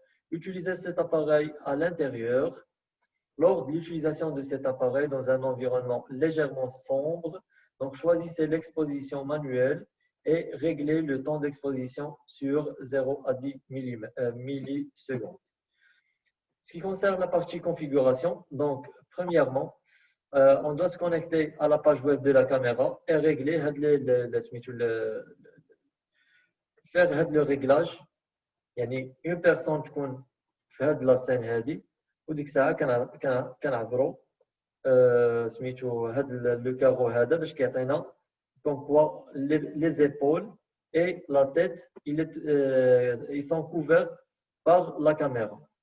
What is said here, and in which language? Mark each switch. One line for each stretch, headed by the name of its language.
French: Utilisez cet appareil à l'intérieur. Lors de l'utilisation de cet appareil dans un environnement légèrement sombre, donc choisissez l'exposition manuelle et réglez le temps d'exposition sur 0 à 10 millisecondes. Ce qui concerne la partie configuration, donc premièrement, on doit se connecter à la page web de la caméra et régler faire le réglage.
Arabic: يعني
French: une personne
Arabic: تكون في هاد لا سين هادي وديك الساعه كنعبروا
French: le carreau comme quoi les épaules et la tête ils sont couverts par la caméra.